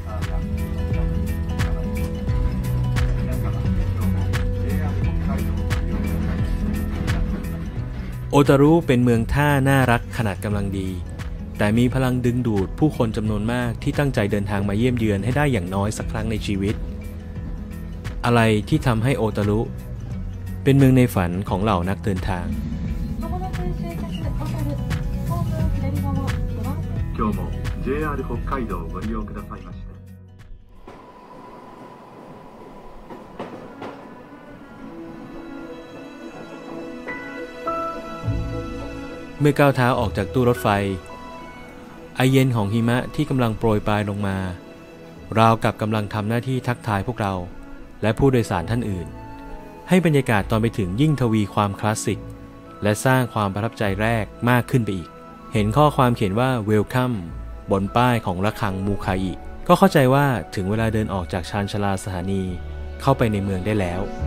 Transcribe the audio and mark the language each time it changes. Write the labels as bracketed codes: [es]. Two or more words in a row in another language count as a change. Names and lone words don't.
[th] โอตารุเป็นเมืองท่าน่ารักขนาดกำลังดีแต่มีพลังดึงดูดผู้คนจำนวนมากที่ตั้งใจเดินทางมาเยี่ยมเยือนให้ได้อย่างน้อยสักครั้งในชีวิตอะไรที่ทำให้โอตารุเป็นเมืองในฝันของเหล่านักเดินทาง [ja] 今日も JR 北海道をご利用くださいまして [th] เมื่อก้าวเท้าออกจากตู้รถไฟไอเย็นของหิมะที่ กำลังโปรยปลายลงมาราวกับกำลังทำหน้าที่ทักทายพวกเราและผู้โดยสารท่านอื่นให้บรรยากาศตอนไปถึงยิ่งทวีความคลาสสิกและสร้างความประทับใจแรกมากขึ้นไปอีกเห็นข้อความเขียนว่า Welcome บนป้ายของระฆังมูคาอิก็เข้าใจว่าถึงเวลาเดินออกจากชานชาลาสถานีเข้าไปในเมืองได้แล้ว